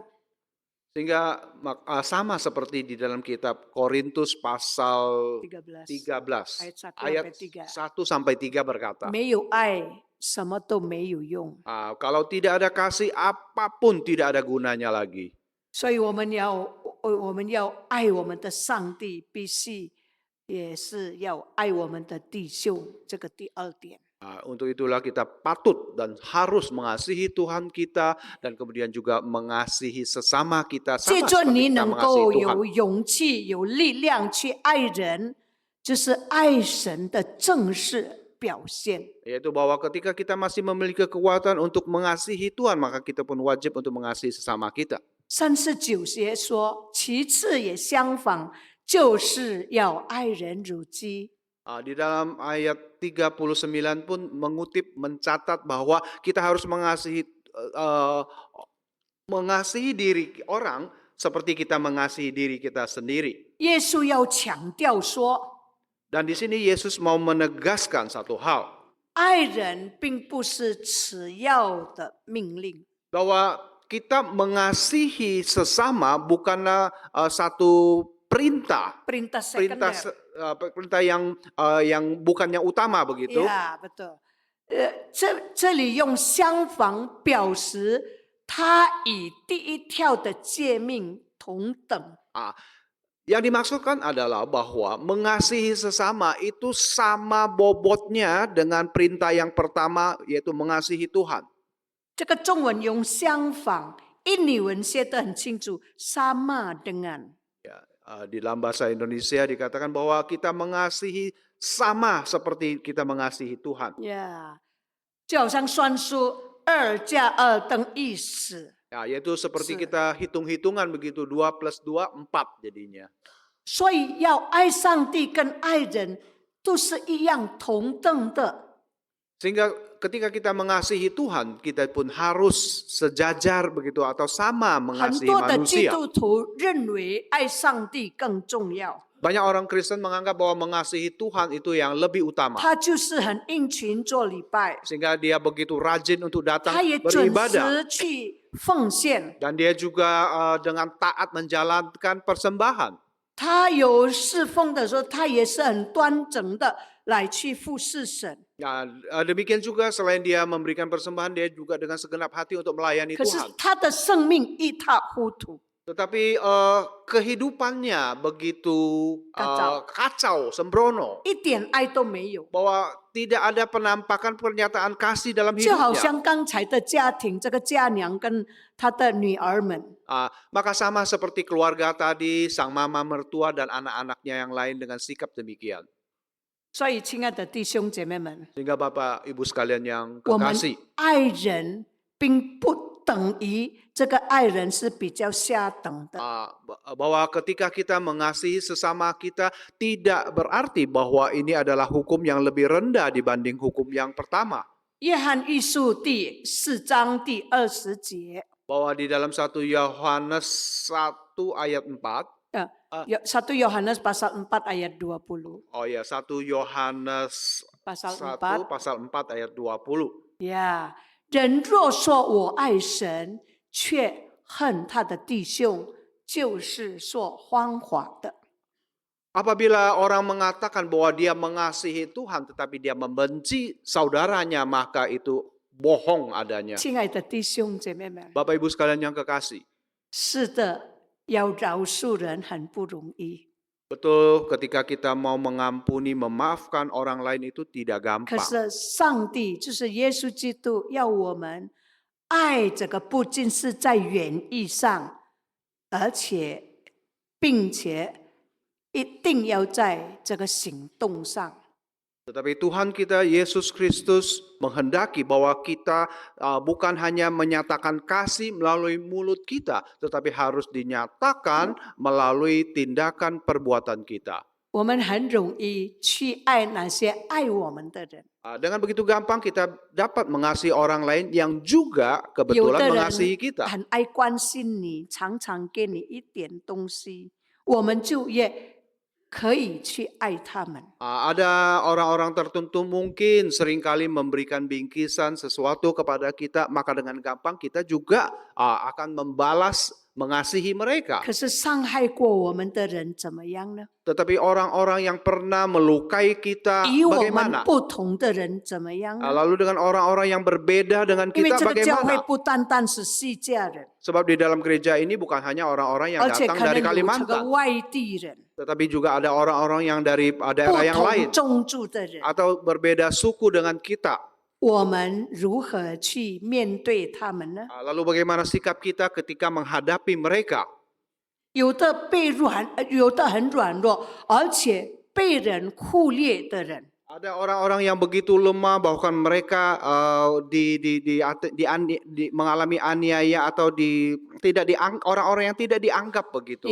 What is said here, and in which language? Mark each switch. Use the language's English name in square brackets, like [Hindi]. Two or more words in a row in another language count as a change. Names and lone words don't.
[Indonesian] Sehingga sama seperti di dalam kitab Korintus pasal 13 13 ayat ayat 1 1 sampai 3 berkata, [Chinese] 没有爱，什么都没有用。 [Indonesian] kalau tidak ada kasih, apapun tidak ada gunanya lagi. [Chinese] 所以我们要爱我们的上帝，必须也是要爱我们的弟兄。这个第二点。 [Indonesian] Untuk itulah kita patut dan harus mengasihi Tuhan kita dan kemudian juga mengasihi sesama kita [Chinese] 借 [Indonesian] sama [Chinese] 着 [Indonesian] seperti [Chinese] 你 [Indonesian] kita [Chinese] 能 [Indonesian] mengasihi [Chinese] 够 [Indonesian] Tuhan. [Chinese] 有勇气、有力量去爱人，就是爱神的正式表现。 [Indonesian] Yaitu bahwa ketika kita masih memiliki kekuatan untuk mengasihi Tuhan, maka kita pun wajib untuk mengasihi sesama kita. [Chinese] 39 节说，其次也相仿，就是要爱人如己。 [Indonesian] Di dalam ayat 39 pun mencatat bahwa kita harus mengasihi diri orang seperti kita mengasihi diri kita sendiri. [Chinese] 耶稣要强调说， [Indonesian] Dan di sini Yesus mau menegaskan satu hal, [Chinese] 爱人并不是次要的命令。 [Indonesian] bahwa kita mengasihi sesama bukanlah satu perintah, perintah perintah sekunder. perintah yang bukan yang utama begitu. Ya, betul. [Chinese] 这里用相仿表示它与第一条的诫命同等。 [Indonesian] Yang dimaksudkan adalah bahwa mengasihi sesama itu sama bobotnya dengan perintah yang pertama, yaitu mengasihi Tuhan. [Chinese] 这个中文用相仿，印尼文写得很清楚 ， [Indonesian] sama dengan。 Di dalam bahasa Indonesia dikatakan bahwa kita mengasihi sama seperti kita mengasihi Tuhan. [Chinese] 呀，就好像算术2加2等于4。 [Indonesian] Ya, yaitu seperti kita hitung-hitungan begitu, 2 + 2 4 jadinya. [Chinese] 所以要爱上帝跟爱人都是一样同等的。 [Indonesian] Sehingga ketika kita mengasihi Tuhan, kita pun harus sejajar begitu atau sama [Chinese] 很 [Indonesian] mengasihi [Chinese] 多的基 [Indonesian] manusia. [Chinese] 督徒认为爱上帝更重要， [Indonesian] Banyak orang Kristen menganggap bahwa mengasihi Tuhan itu yang lebih utama. [Chinese] 他就是很殷勤做礼拜， [Indonesian] Sehingga dia begitu rajin untuk datang [Chinese] 他也准 [Indonesian] beribadah. [Chinese] 时去奉献， [Indonesian] Dan dia juga dengan taat menjalankan persembahan. [Chinese] 他有侍奉的时候，他也是很端正的来去服侍神。 [Indonesian] Ya, demikian juga selain dia memberikan persembahan, dia juga dengan segenap hati untuk melayani [Chinese] 可是 [Indonesian] Tuhan. [Chinese] 他的生命一塌糊涂， [Indonesian] Tetapi kehidupannya begitu kacau, sembrono. [Chinese] 一点爱都没有。 [Indonesian] Bahwa tidak ada penampakan pernyataan kasih dalam [Chinese] 就好 [Indonesian] hidupnya. [Chinese] 像刚才的家庭，这个家娘跟她的女儿们， [Indonesian] Maka sama seperti keluarga tadi, sang mama mertua dan anak-anaknya yang lain dengan sikap demikian. [Chinese] 所以亲爱的弟兄姐妹们， [Indonesian] Sehingga Bapak Ibu sekalian yang [Chinese] 我们 [Indonesian] kekasih, [Chinese] 爱人并不等于这个爱人是比较下等的。 [Indonesian] bahwa ketika kita mengasihi sesama kita tidak berarti bahwa ini adalah hukum yang lebih rendah dibanding hukum yang pertama. [Chinese] 约翰一书第4章第20节， [Indonesian] Bahwa di dalam 1 Yohanes 1 ayat 4, 1 Yohanes pasal 4 ayat 20. oh ya 1 Yohanes Pasal 1 4. pasal 4 ayat 20. [Chinese] 呀，人若说我爱神，却恨他的弟兄，就是说谎话的。 [Indonesian] Apabila orang mengatakan bahwa dia mengasihi Tuhan tetapi dia membenci saudaranya, maka itu bohong adanya. [Chinese] 亲爱的弟兄姐妹们， [Indonesian] Bapak Ibu sekalian yang kekasih, [Chinese] 是的，要饶恕人很不容易。 [Indonesian] betul ketika kita mau mengampuni, memaafkan orang lain itu tidak [Chinese] 可 [Indonesian] gampang. [Chinese] 是上帝就是耶稣基督，要我们爱这个不仅是在原意上，而且并且一定要在这个行动上。 [Indonesian] Tetapi Tuhan kita Yesus Kristus menghendaki bahwa kita bukan hanya menyatakan kasih melalui mulut kita, tetapi harus dinyatakan melalui tindakan perbuatan kita. [Chinese] 我们很容易去爱那些爱我们的人， [Indonesian] Dengan begitu gampang kita dapat mengasihi orang lain yang juga [Chinese] 有 [Indonesian] kebetulan [Chinese] 的 [Indonesian] mengasihi [Chinese] 人 [Indonesian] kita. [Chinese] 很爱关心你，常常给你一点东西，我们就也可以去爱他们。 [Indonesian] Ada orang-orang tertentu mungkin seringkali memberikan bingkisan sesuatu kepada kita, maka dengan gampang kita juga akan membalas mengasihi mereka. [Chinese] 可是伤害过我们的人怎么样呢？ [Indonesian] Tetapi orang-orang yang pernah melukai kita [Chinese] 与我们 [Indonesian] bagaimana? [Chinese] 不同的人怎么样呢？ [Indonesian] Lalu dengan orang-orang yang berbeda dengan [Chinese] 因为 [Indonesian] kita [Chinese] 这个教会 [Indonesian] bagaimana? [Chinese] 不单单是西家人， [Indonesian] Sebab di dalam gereja ini bukan hanya orang-orang yang [Chinese] 而且 [Indonesian] datang [Chinese] 可能 [Indonesian] dari [Chinese] 有这个 [Indonesian] Kalimantan, [Chinese] 外地人、 [Indonesian] tetapi juga ada orang-orang yang dari [Chinese] 不 [Indonesian] daerah yang [Chinese] 同 [Indonesian] lain [Chinese] 种族的人， [Indonesian] atau berbeda suku dengan kita. [Chinese] 我们如何去面对他们呢？ [Indonesian] Lalu bagaimana sikap kita ketika menghadapi mereka? [Chinese] 有的有的很软弱，而且被人忽略的人， [Indonesian] Ada orang-orang yang begitu lemah bahkan mereka mengalami aniaya atau orang-orang yang tidak dianggap begitu.